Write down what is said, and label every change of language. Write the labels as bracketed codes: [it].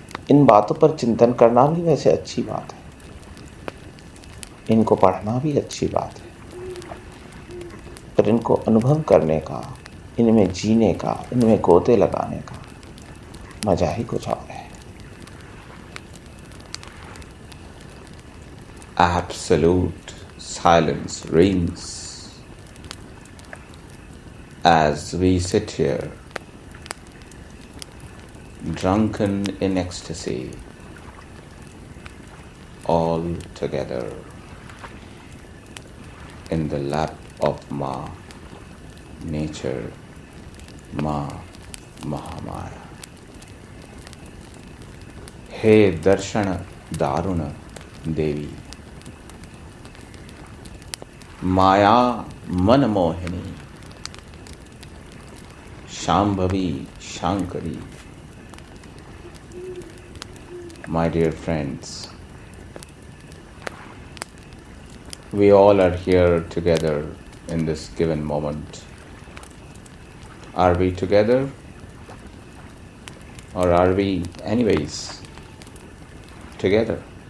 [hi] इन बातों पर चिंतन करना भी वैसे अच्छी बात है, इनको पढ़ना भी अच्छी बात है, पर इनको अनुभव करने का, इनमें जीने का, इनमें गोते लगाने का मजा ही कुछ और है। [en] Absolute silence reigns as we sit here, drunken in ecstasy, all together in the lap of Ma, nature, Ma, [hi] Mahamaya. [sa] हे दर्शन दारुण देवी, माया मन मोहिनी, Shambhavi Shankari. [en] My dear friends, we all are here together in this given moment. Are we together? Or are we anyways together?